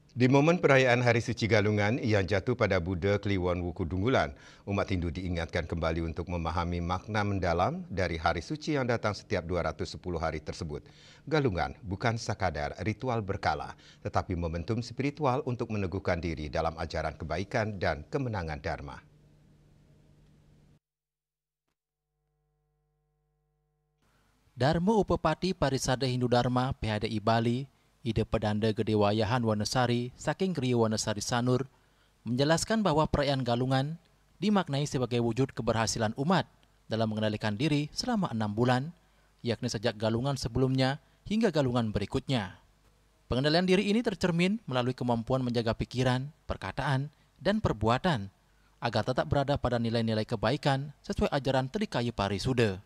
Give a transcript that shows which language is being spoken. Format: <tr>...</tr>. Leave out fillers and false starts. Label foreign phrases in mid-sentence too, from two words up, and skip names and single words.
<id>Di momen perayaan Hari Suci Galungan yang jatuh pada Buddha Kliwon Wuku Dunggulan, umat Hindu diingatkan kembali untuk memahami makna mendalam dari Hari Suci yang datang setiap 210 hari tersebut. Galungan bukan sekadar ritual berkala, tetapi momentum spiritual untuk meneguhkan diri dalam ajaran kebaikan dan kemenangan Dharma. Dharma Upepati Parisada Hindu Dharma PHDI Bali, Ide Pedanda Gedewayahan Wanasari, Saking Kriya Wanasari Sanur, menjelaskan bahwa perayaan Galungan dimaknai sebagai wujud keberhasilan umat dalam mengendalikan diri selama 6 bulan, yakni sejak Galungan sebelumnya hingga Galungan berikutnya. Pengendalian diri ini tercermin melalui kemampuan menjaga pikiran, perkataan, dan perbuatan agar tetap berada pada nilai-nilai kebaikan sesuai ajaran Trikaya Parisuda.</id>